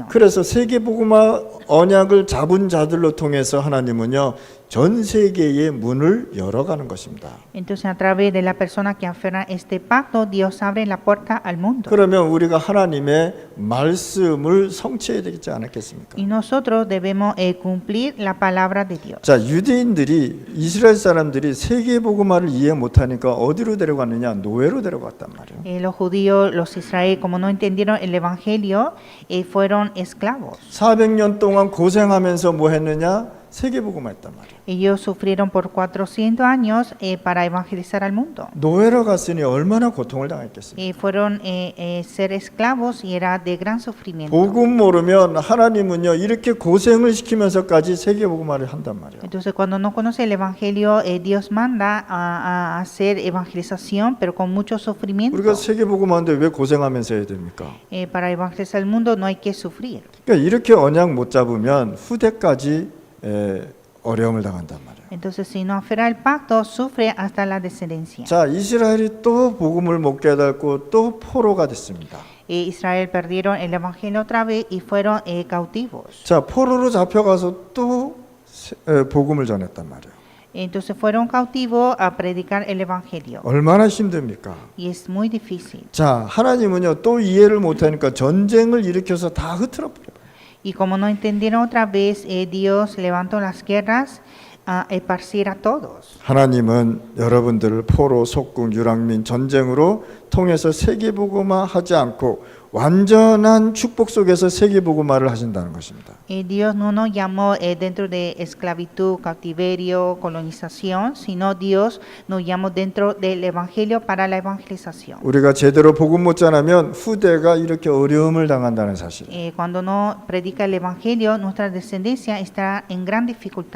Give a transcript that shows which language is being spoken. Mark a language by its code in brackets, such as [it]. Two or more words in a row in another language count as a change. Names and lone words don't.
[ko] 그래서 세계 복음화 언약을 잡은 자들로 통해서 하나님은요 전 세계의 문을 열어가는 것입니다. [es] Entonces a través de la persona que aferra este pacto, Dios abre la puerta al mundo. [ko] 그러면 우리가 하나님의 말씀을 성취해야 되지 않겠습니까? [es] Y nosotros debemos cumplir la palabra de Dios. [ko] 자, 유대인들이 이스라엘 사람들이 세계 복음화를 이해 못하니까 어디로 데려갔느냐? 노예로 데려갔단 말이에요. [es] Los judíos, los israelíes, como no entendieron el evangelio, fueron esclavos. [ko] 400년 동안 고생하면서 뭐 했느냐? 세계 복음화 했단 말이에요. [es] Ellos sufrieron por 400 años para evangelizar al mundo. [ko] 노예로 갔으니 얼마나 고통을 당했겠습니까? [es] Fueron ser esclavos y era de gran sufrimiento. [ko] 복음 모르면 하나님은요 이렇게 고생을 시키면서까지 세계 복음화를 한단 말이에요. [es] Entonces cuando no conoce el evangelio, Dios manda a hacer evangelización, pero con mucho sufrimiento. [ko] 우리가 세계 복음화인데 왜 고생하면서 해야 됩니까? [es] Para evangelizar el mundo no hay que sufrir. [ko] 그러니까 이렇게 언약 못 잡으면 후대까지 어려움을 당한단 말이에요. [es] Entonces si no aferra el pacto, sufre hasta la descendencia. [ko] 자, 이스라엘이 또 복음을 못 깨닫고 또 포로가 됐습니다. [es] Israel perdieron el evangelio otra vez y fueron cautivos. [ko] 자, 포로로 잡혀가서 또 복음을 전했단 말이에요. [es] Entonces fueron cautivos a predicar el evangelio. [ko] 얼마나 힘듭니까? [es] Y es muy difícil. [ko] 자, 하나님은요 또 이해를 못하니까 전쟁을 일으켜서 다 흐트러 버려요. [es] Y como no entendieron otra vez, Dios levantó las guerras a esparcir a todos. [ko] 하나님은 여러분들을 포로, 속국, 유랑민 전쟁으로 통해서 세계 복음화 하지 않고 완전한 축복 속에서 세계복음화를 하신다는 것입니다. [es] Dios no nos llamó dentro de esclavitud, cautiverio, colonización, sino Dios nos llamó dentro del evangelio para la evangelización. [ko] 우리가 제대로 복음 못 전하면 후대가 이렇게 어려움을 당한다는 사실. [es] Cuando no predica el evangelio, nuestra descendencia está en gran dificultad.